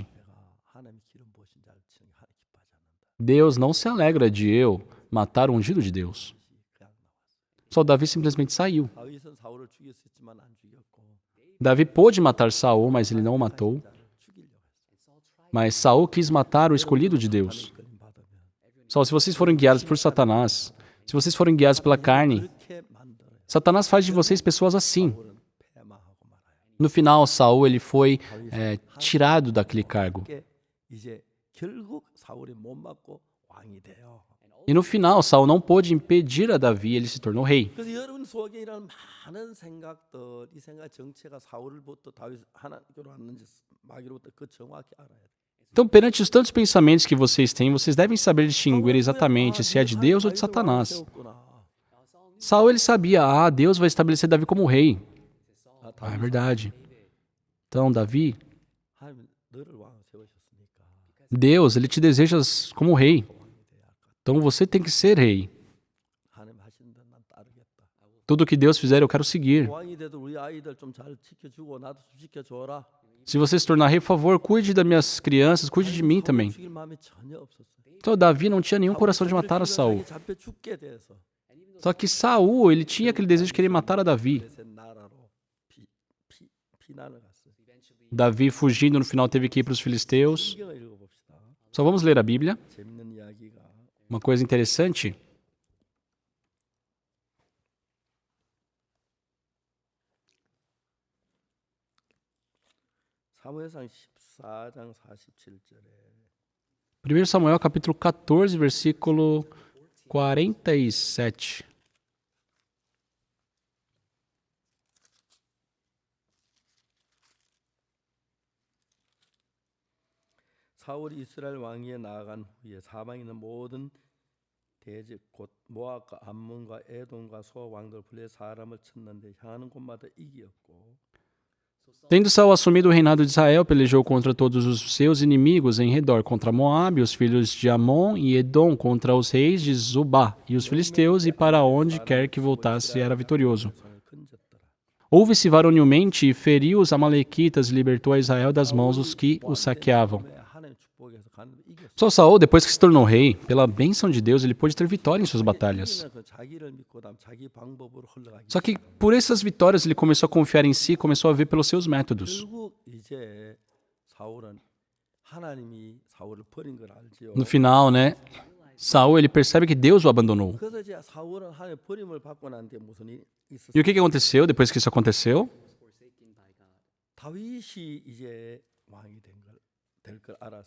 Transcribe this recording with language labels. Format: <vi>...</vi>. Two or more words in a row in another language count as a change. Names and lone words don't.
<ko>하나님 기름 부으신 자를 치는 게 하나님 기뻐하지 않는다.</ko> <pt>Deus não se alegra de eu matar o ungido de Deus.</pt> <ko>그냥 나왔어요.</ko> <pt>Só Davi simplesmente saiu.</pt> <ko>다윗은 사울을 죽일 수 있지만 안 죽였고</ko> <pt>Davi pôde matar Saul, mas ele não o matou.</pt> <ko>자를 죽이려고 했어요.</ko> <pt>Mas Saul quis matar o escolhido de Deus.</pt> <ko>끌림 받으면</ko> <pt>Só se vocês forem guiados por Satanás, se vocês forem guiados pela carne,</pt> <ko>그렇게 만들어요.</ko> <pt>Satanás faz de vocês pessoas assim.</pt> <ko>사울은 패망하고 말아요.</ko> <pt>No final, Saul ele foi tirado daquele cargo.</pt> <ko>이게 이제 결국 사울이 못 맞고 왕이 돼요.</ko> <pt>E no final, Saul não pôde impedir a Davi, ele se tornou rei.</pt> <ko>그래서 여러분 속에 이런 많은 생각들, 이 생각 정체가 사울부터 다윗 하나님께로 왔는지 마귀로부터 그 정확히 알아야 돼요.</ko> <pt>Então, perante os tantos pensamentos que vocês têm, vocês devem saber distinguir exatamente se é de Deus ou de Satanás. Saul ele sabia, Deus vai estabelecer Davi como rei. É verdade. Então, Davi,</pt> <ko>하나님 너를 왕으로 세우셨으니까</ko> <pt>Deus, ele te deseja como rei. Então, você tem que ser rei.</pt> <ko>하나님 하시는 대로 난 따르겠다.</ko> <pt>Tudo que Deus fizer, eu quero seguir.</pt> <ko>왕이 돼도 우리 아이들 좀 잘 지켜주고 나도 좀 지켜줘라.</ko> <pt>Se você se tornar rei, por favor, cuide das minhas crianças, cuide de mim também.</pt> <ko>죽일 마음이 전혀 없었어요.</ko> <pt>Então Davi não tinha nenhum coração de matar a Saul.</pt> <ko>잡혀 죽게 돼서</ko> <pt>Só que Saul, ele tinha aquele desejo de querer matar a Davi.</pt> <ko>블레셋 나라로 피난을 갔어요.</ko> <pt>Davi, fugindo, no final teve que ir para os filisteus.</pt> <ko>성경을 읽어봅시다.</ko> <pt>Só vamos ler a Bíblia.</pt> <ko>재밌는 이야기가</ko> <pt>Uma coisa interessante.</pt> <ko>사무엘상 14장 47절에</ko> <pt>1 Samuel, capítulo 14, versículo 47.</pt> <ko>사울이 이스라엘 왕위에 나아간 후에 사방에 있는 모든 대적 곧 모압과 암몬과 에돔과 소아 왕들 블레 사람을 쳤는데 향하는 곳마다 이기었고</ko> <pt>Tendo Saul assumido o reinado de Israel, pelejou contra todos os seus inimigos em redor, contra Moabe, os filhos de Amon e Edom, contra os reis de Zobá e os filisteus, e para onde quer que voltasse era vitorioso.</pt> <ko>손을 건졌더라.</ko> <pt>Houve-se varonilmente e feriu os amalequitas e libertou a Israel das mãos dos que o saqueavam.</pt> <ko>하나님의 축복에서 가는데 이겼어.</ko> <pt>Só Saul, depois que se tornou rei, pela bênção de Deus, ele pôde ter vitória em suas batalhas.</pt> <ko>그 자기를 믿고 다음 자기 방법으로 흘러가기.</ko> <pt>Só que por essas vitórias ele começou a confiar em si, começou a ver pelos seus métodos.</pt> <ko>결국 이제 사울은 하나님이 사울을 버린 걸 알지요.</ko> <pt>No final, né, Saul ele percebe que Deus o abandonou.</pt> <ko>그래서 이제 사울은 하나님의 버림을 받고 난 뒤에 무슨 일이 있었어요?</ko> <pt>E o que aconteceu depois que isso aconteceu?</pt> <ko>다윗이 이제 왕이 될 걸 알았어.</ko>